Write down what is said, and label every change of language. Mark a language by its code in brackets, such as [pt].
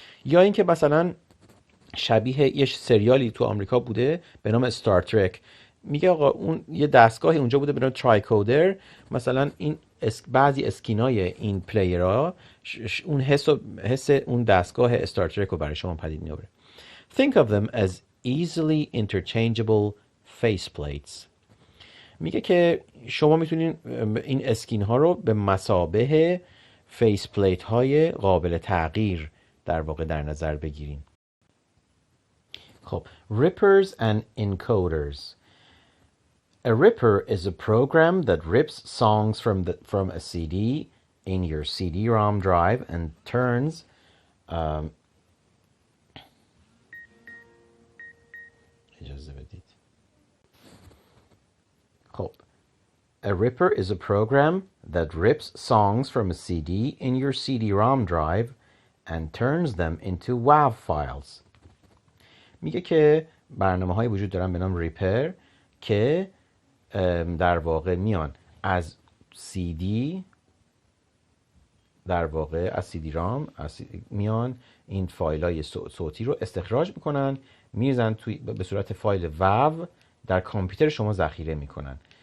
[fa] یا اینکه مثلا شبیه یه سریالی تو آمریکا بوده به نام استار ترک. میگه آقا اون یه دستگاهی اونجا بوده به نام ترایکودر، مثلا این بعضی اسکینای این پلیرها اون حس اون دستگاه استار ترک رو برای شما پدید میاره. [en] Think of them as easily interchangeable faceplates. [fa] میگه که شما میتونین این اسکین ها رو به مثابه فیس پلیت های قابل تغییر در واقع در نظر بگیرین. [en] خب rippers and encoders. A ripper is a program that rips songs from a CD in your CD-ROM drive and turns [fa] اجازه بدید. [en] خب A ripper is a program that rips songs from a CD in your CD-ROM drive and turns them into WAV files. [fa] میگه که برنامه‌هایی وجود دارن به نام ریپر که در واقع میان از CD، در واقع از CD رام میان این فایل‌های صوتی رو استخراج میکنن، میریزن توی به صورت فایل WAV در کامپیوتر شما ذخیره میکنن.